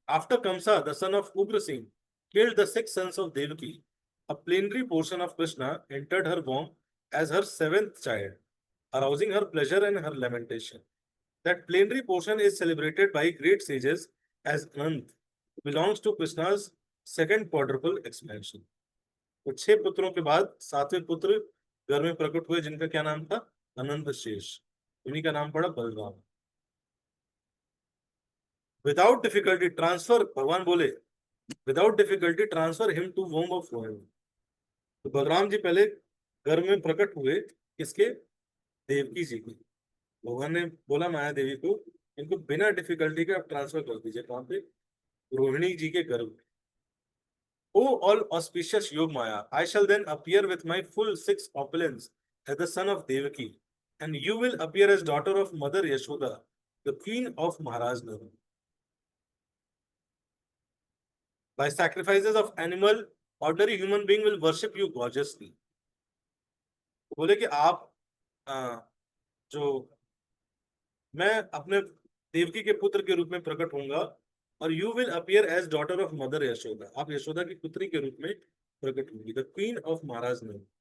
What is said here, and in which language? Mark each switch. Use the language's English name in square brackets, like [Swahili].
[English] After Kamsa, the son of Ugrasen, killed the 6 sons of Devaki, a plenary portion of Krishna entered her womb as her seventh child, arousing her pleasure and her lamentation. That plenary portion is celebrated by great sages as Anant, belongs to Krishna's second quadruple expansion. [Hindi] तो 6 पुत्रों के बाद 7वें पुत्र घर में प्रकट हुए, जिनका क्या नाम था? अनंत शेष। उन्हीं का नाम पड़ा बलराम। [English] without difficulty transfer, [Hindi] भगवान बोले [English] Without difficulty transfer him to womb of Rohini. [Hindi] तो बलराम जी पहले घर में प्रकट हुए, किसके? देवकी जी के। भगवान ने बोला माया देवी को, इनको बिना डिफिकल्टी के आप ट्रांसफर कर दीजिए, कहाँ पे? रोहिणी जी के गर्भ में। [English] O all auspicious Yogamaya, I shall then appear with my full 6 opulence as the son of Devaki, and you will appear as daughter of Mother Yashoda, the queen of Maharaj Nand. By sacrifices of animal, ordinary human being will worship you gorgeously. [Hindi] बोले कि आप जो मैं अपने देवकी के पुत्र के रूप में प्रकट होऊंगा, और [English] you will appear as daughter of mother Yashoda, [Hindi] आप यशोदा की पुत्री के रूप में प्रकट होंगी, [English] The queen of Maharaj ने।